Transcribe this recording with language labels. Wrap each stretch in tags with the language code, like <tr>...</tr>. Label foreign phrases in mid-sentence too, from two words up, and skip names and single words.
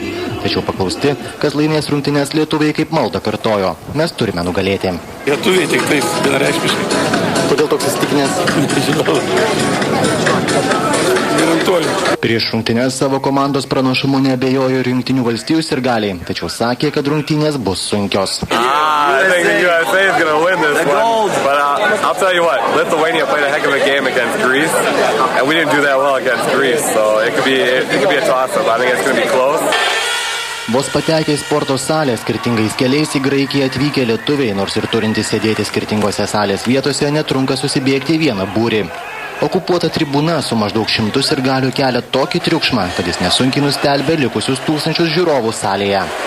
<lt>Tačiau paklausti, kas laimės rungtynes, lietuviai kaip maldą kartojo. Mes turime nugalėti. Lietuviai tik taip, vienareikšmiškai. Kodėl toks įsitikinęs? Nežinau. Garantuoju. Prieš rungtynes savo komandos pranašumu neabejojo ir Jungtinių valstijų sirgaliai, tačiau sakė, kad rungtynės bus sunkios.</lt> <en>I'll tell you what, Lithuania played a heck of a game against Greece, and we didn't do that well against Greece, so it could be a toss-up. I think it's going to be close.</en> <lt>Vos patekę į sporto salę, skirtingais keliais į Graikiją atvykę lietuviai, nors ir turintys sėdėti skirtingose salės vietose, netrunka susibėgti į vieną būrį. Okupuota tribūna su maždaug 100 sirgalių kelia tokį triukšmą, kad jis nesunkiai nustelbė likusius tūkstančius žiūrovų salėje.</lt>